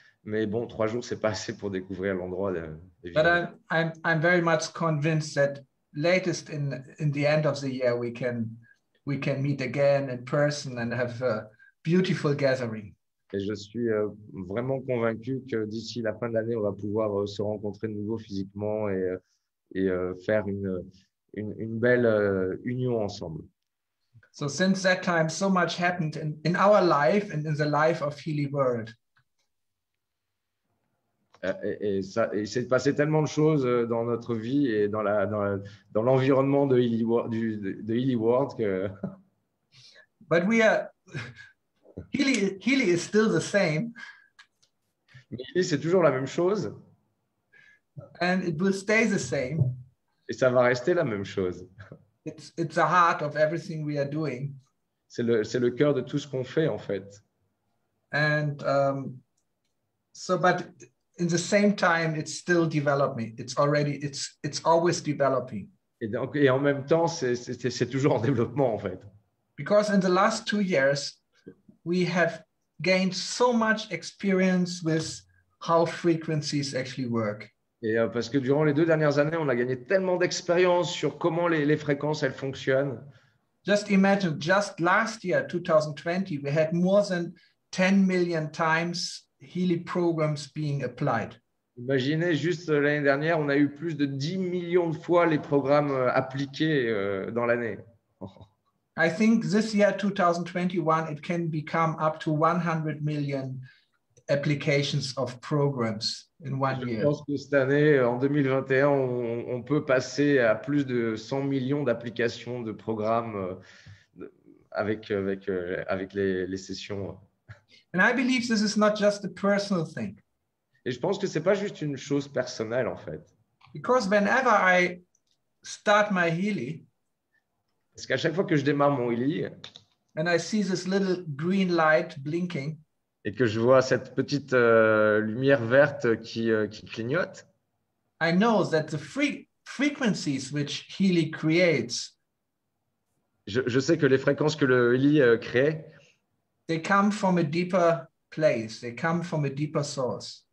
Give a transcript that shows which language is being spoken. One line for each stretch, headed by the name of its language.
French: Mais bon, 3 jours, c'est pas assez pour découvrir l'endroit.
English: But I'm very much convinced that latest in the end of the year we can meet again in person and have a beautiful gathering.
French: Et je suis vraiment convaincu que d'ici la fin de l'année, on va pouvoir se rencontrer de nouveau physiquement et faire une belle union ensemble.
English: So since that time, so much happened in our life and in the life of Healy World.
French: Et il s'est passé tellement de choses dans notre vie et dans l'environnement de Healy World que...
English: But Healy is still the same.
French: Mais Healy, c'est toujours la même chose.
English: And it will stay the same.
French: Et ça va rester la même chose.
English: It's the heart of everything we are doing.
French: C'est le cœur de tout ce qu'on fait, en fait.
English: And but in the same time, it's still developing. It's always developing.
French: Et en même temps, c'est toujours en développement, en fait.
English: Because in the last 2 years, we have gained so much experience with how frequencies actually work.
French: Et parce que durant les 2 dernières années, on a gagné tellement d'expérience sur comment les fréquences, elles fonctionnent.
English: Just imagine, just last year, 2020, we had more than 10 million times Healy programs being applied.
French: Imaginez, juste l'année dernière, on a eu plus de 10 millions de fois les programmes appliqués dans l'année.
English: I think this year, 2021, it can become up to 100 million applications of programs in 1 year.
French: Je pense que cette année, en 2021, on peut passer à plus de 100 millions d'applications de programmes avec les sessions.
English: And I believe this is not just a personal thing.
French: Et je pense que c'est pas juste une chose personnelle, en fait.
English: Because whenever I start my Healy,
French: parce qu'à chaque fois que je démarre mon Healy,
English: and I see this little green light blinking,
French: et que je vois cette petite lumière verte qui clignote,
English: I know that the frequencies which Healy creates,
French: je sais que les fréquences que le Healy crée,
English: they come from a deeper place, they come from a deeper source.